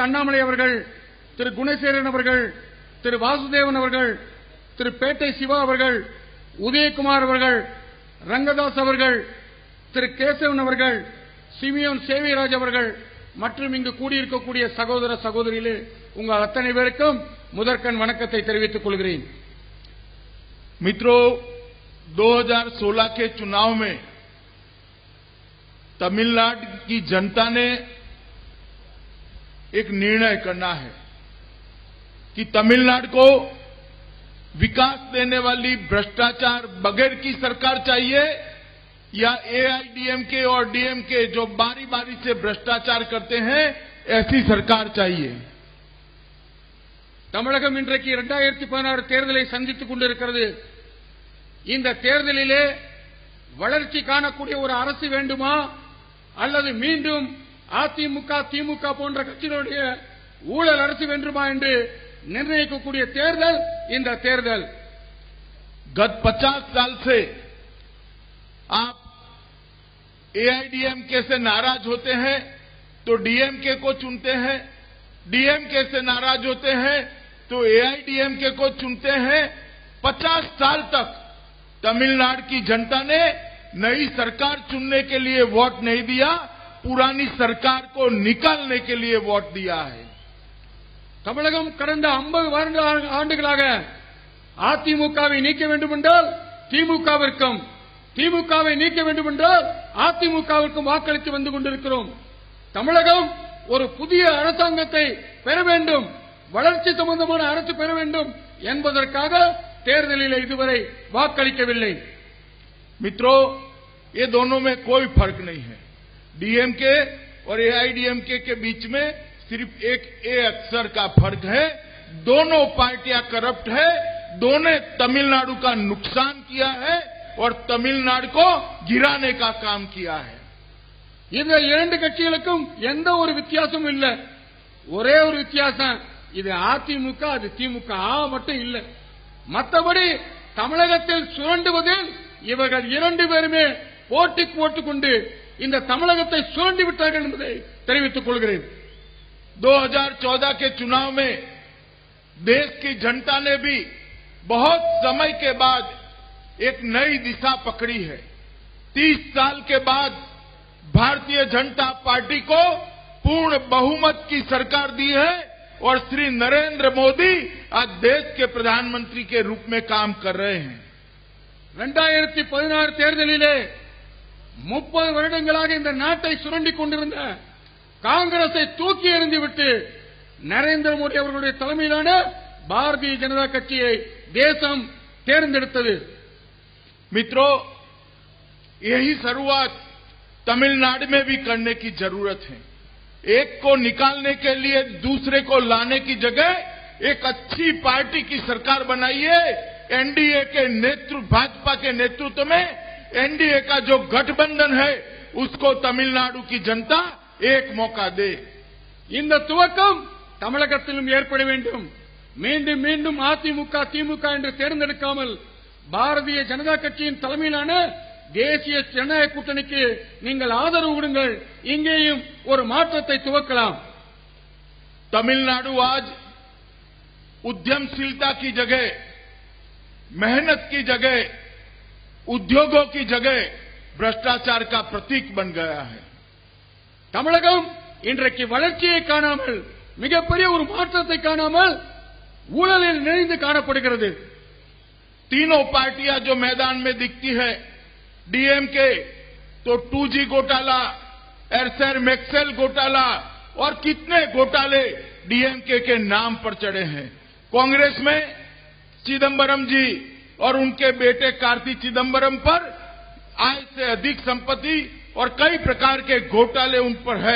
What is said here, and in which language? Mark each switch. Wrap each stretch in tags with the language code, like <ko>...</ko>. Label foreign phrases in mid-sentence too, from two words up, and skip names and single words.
<ta>அண்ணாமலை அவர்கள், திரு குணசேகரன் அவர்கள், திரு வாசுதேவன் அவர்கள், திரு பேட்டை சிவா அவர்கள், உதயகுமார் அவர்கள், ரங்கதாஸ் அவர்கள், திரு கேசவன் அவர்கள், சிமியோன் சேவிராஜ் அவர்கள் மற்றும் இங்கு கூடியிருக்கக்கூடிய சகோதர சகோதரிகளே, உங்கள் அத்தனை பேருக்கும் முதற்கண் வணக்கத்தை தெரிவித்துக் கொள்கிறேன்.</ta> <hi>मित्रों, 2016 के चुनाव में तमिलनाडु की जनता ने एक निर्णय करना है कि तमिलनाडु को विकास देने वाली भ्रष्टाचार बगैर की सरकार चाहिए या एआईडीएमके और डीएमके जो बारी बारी से भ्रष्टाचार करते हैं ऐसी सरकार चाहिए.</hi> <ta>தமிழகம் இன்றைக்கு 2016 தேர்தலை சந்தித்துக் கொண்டிருக்கிறது. இந்த தேர்தலிலே வளர்ச்சி காணக்கூடிய ஒரு அரசு வேண்டுமா அல்லது மீண்டும் அதிமுக திமுக போன்ற கட்சிகளுடைய ஊழல் அரசு வேண்டுமா என்று निर्णय தேர்தல் இந்த தேர்தல்.</ta> <hi>गत 50 साल से आप एआईडीएमके से नाराज होते हैं तो डीएमके को चुनते हैं, डीएमके से नाराज होते हैं तो एआईडीएमके को चुनते हैं. 50 साल तक तमिलनाडु की जनता ने नई सरकार चुनने के लिए वोट नहीं दिया, पुरानी सरकार को निकालने के लिए वोट दिया है.</hi> <ta>தமிழகம் கடந்த 50 ஆண்டுகளாக அதிமுகவை நீக்க வேண்டும் என்றால் திமுகவிற்கும், திமுகவை நீக்க வேண்டும் என்றால் அதிமுகவிற்கும் வாக்களித்து வந்து கொண்டிருக்கிறோம். தமிழகம் ஒரு புதிய அரசாங்கத்தை பெற வேண்டும், வளர்ச்சி சம்பந்தமான அரசு பெற வேண்டும் என்பதற்காக தேர்தலில் இதுவரை வாக்களிக்கவில்லை.</ta> <hi>मित्रों, ये दोनों में कोई फर्क नहीं है. डीएमके और एआईडीएमके के बीच में सिर्फ एक ए अक्षर का फर्क है. दोनों पार्टियां करप्ट है, दोनों तमिलनाडु का नुकसान किया है और तमिलनाडु को गिराने का काम किया है.</hi> <ta>இந்த இரண்டு கட்சிகளுக்கும் எந்த ஒரு வித்தியாசமும் இல்ல. ஒரே ஒரு வித்தியாசம், இது அதிமுக அது திமுக மட்டும் இல்ல. மற்றபடி தமிழகத்தில் சுரண்டுவதில் இவர்கள் இரண்டு பேருமே போட்டி போட்டுக்கொண்டு இந்த தமிழகத்தை சுரண்டி விட்டார்கள் என்பதை தெரிவித்துக் கொள்கிறேன்.</ta> <hi>2014 के चुनाव में देश की जनता ने भी बहुत समय के बाद एक नई दिशा पकड़ी है. 30 साल के बाद भारतीय जनता पार्टी को पूर्ण बहुमत की सरकार दी है और श्री नरेंद्र मोदी आज देश के प्रधानमंत्री के रूप में काम कर रहे हैं.</hi> <ta>2016 தேர்தலிலே 30 வருடங்களாக இந்த நாட்டை சுரண்டிக் கொண்டிருந்த காங்கிரஸை தூக்கி எறிந்துவிட்டு நரேந்திர மோடி அவர்களுடைய தலைமையிலான பாரதிய ஜனதா கட்சியை தேசம் தேர்ந்தெடுத்தது.</ta> <hi>मित्रों, यही शुरुआत तमिलनाडु में भी करने की जरूरत है. एक को निकालने के लिए दूसरे को लाने की जगह एक अच्छी पार्टी की सरकार बनाइए. एनडीए के नेतृत्व, भाजपा के नेतृत्व में एनडीए का जो गठबंधन है उसको तमिलनाडु की जनता एक मौका दे।</hi> <ta>இந்த துவக்கம் தமிழகத்திலும் ஏற்பட வேண்டும். மீண்டும் மீண்டும் அதிமுக திமுக என்று தேர்ந்தெடுக்காமல் பாரதிய ஜனதா கட்சியின் தலைமையிலான தேசிய ஜனநாயக கூட்டணிக்கு நீங்கள் ஆதரவு கொடுங்கள். இங்கேயும் ஒரு மாற்றத்தை துவக்கலாம்.</ta> <hi>तमिलनाडु आज उद्यमशीलता की जगह, मेहनत की जगह, उद्योगों की जगह भ्रष्टाचार का प्रतीक बन गया है.</hi> <ta>தமிழகம் இன்றைக்கு வளர்ச்சியை காணாமல், மிகப்பெரிய ஒரு மாற்றத்தை காணாமல் ஊழலில் நிறைந்து காணப்படுகிறது.</ta> <hi>तीनों पार्टियां जो मैदान में दिखती है, डीएमके तो 2G घोटाला, एयरसेल मैक्सेल घोटाला और कितने घोटाले डीएमके के नाम पर चढ़े हैं. कांग्रेस में चिदंबरम जी और उनके बेटे कार्ति चिदंबरम पर आय से अधिक संपत्ति और कई प्रकार के घोटाले उन पर है.</hi>